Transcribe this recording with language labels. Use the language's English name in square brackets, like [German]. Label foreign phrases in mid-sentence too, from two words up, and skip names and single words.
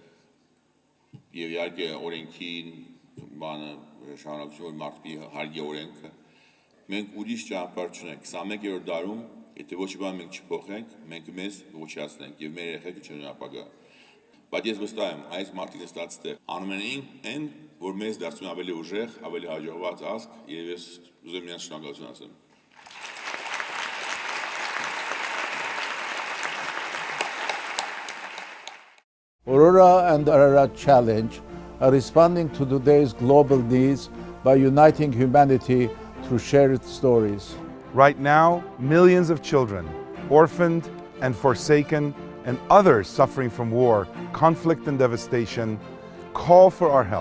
[Armenian] եւ իհարկե օրենքին բանը շարունակություն որ մարդի հարգի օրենքը մենք ուրիշ ճանապարհ չունենք 21-րդ դարում եթե ոչ մի բան մենք չփոխենք մենք մեզ ոչնչացնենք եւ մեր երեխեքը չունեն ապագա բայց ես վստահ եմ այս մարդիկ ստացած տեղ անում են որ մեզ դարձնում ավելի ուժեղ ավելի հաջողված ազգ եւ ես ուզում եմ նրանց շնորհակալություն ասեմ [English] Aurora and Ararat Challenge are responding to today's global needs by uniting humanity through shared stories. Right now, millions of children, orphaned and forsaken, and others suffering from war, conflict and devastation, call for our help.